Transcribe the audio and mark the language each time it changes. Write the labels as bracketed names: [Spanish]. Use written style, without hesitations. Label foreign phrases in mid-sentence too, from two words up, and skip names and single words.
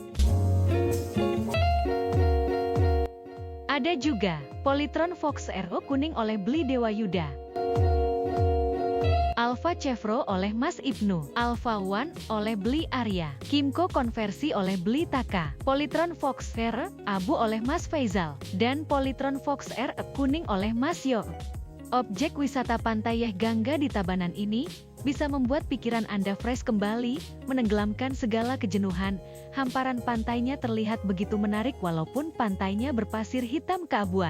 [Indonesian] Ada juga Polytron Fox RO kuning oleh Bli Dewa Yuda. Alfa Chevro oleh Mas Ibnu. Alfa One oleh Bli Arya. Kimco konversi oleh Bli Taka. Polytron Fox R abu oleh Mas Faizal. Dan Polytron Fox R kuning oleh Mas Yo. Objek wisata Pantai Gangga di Tabanan ini bisa membuat pikiran Anda fresh kembali, menenggelamkan segala kejenuhan. Hamparan pantainya terlihat begitu menarik walaupun pantainya berpasir hitam keabuan.